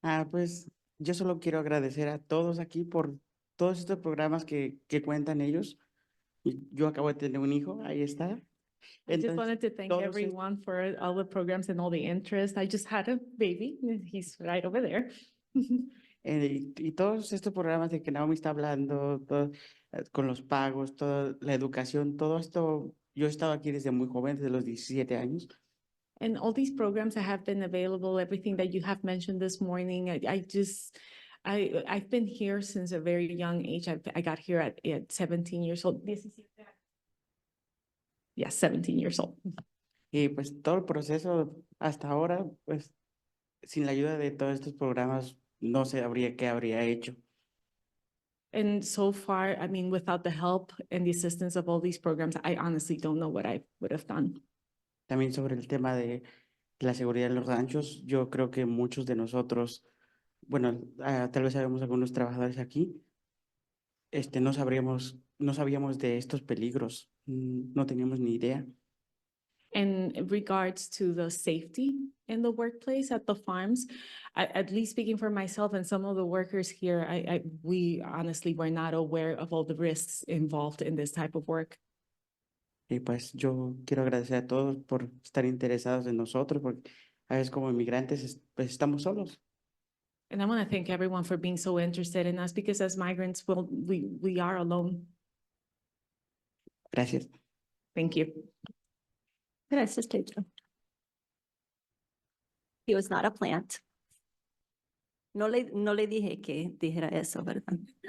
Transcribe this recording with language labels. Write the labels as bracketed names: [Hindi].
[Spanish] Pues yo solo quiero agradecer a todos aquí por todos estos programas que cuentan ellos. Y yo acabo de tener un hijo, ahí está. [English] I just [Spanish] Entonces, [English] wanted to thank [Spanish] todos [English] everyone for all the programs and all the interest. I just had a baby. He's right over there. [Spanish] y todos estos programas de que Naomi está hablando, con los pagos, toda la educación, todo esto, yo he estado aquí desde muy joven, desde los 17 años. [English] And all these programs that have been available, everything that you have mentioned this morning, I've been here since a very young age. I got here at 17 years old. Yes, 17 years old. [Spanish] Y pues todo el proceso hasta ahora, pues sin la ayuda de todos estos programas, no sé qué habría hecho. [English] And so far, I mean, without the help and the assistance of all these programs, I honestly don't know what I would have done. [Spanish] También sobre el tema de la seguridad en los ranchos, yo creo que muchos de nosotros, bueno, tal vez sabemos algunos trabajadores aquí, no sabíamos de estos peligros, no teníamos ni idea. [English] In regards to the safety in the workplace at the farms, at least speaking for myself and some of the workers here, we honestly were not aware of all the risks involved in this type of work. [Spanish] Y pues yo quiero agradecer a todos por estar interesados en nosotros, porque a veces como inmigrantes pues estamos solos. [English] And I want to thank everyone for being so interested in us, because as migrants, we are alone. [Spanish] Gracias. [English] Thank you. [Spanish] Gracias, [English] Pedro. He was not a plant. [Spanish] No le dije que dijera eso, ¿verdad?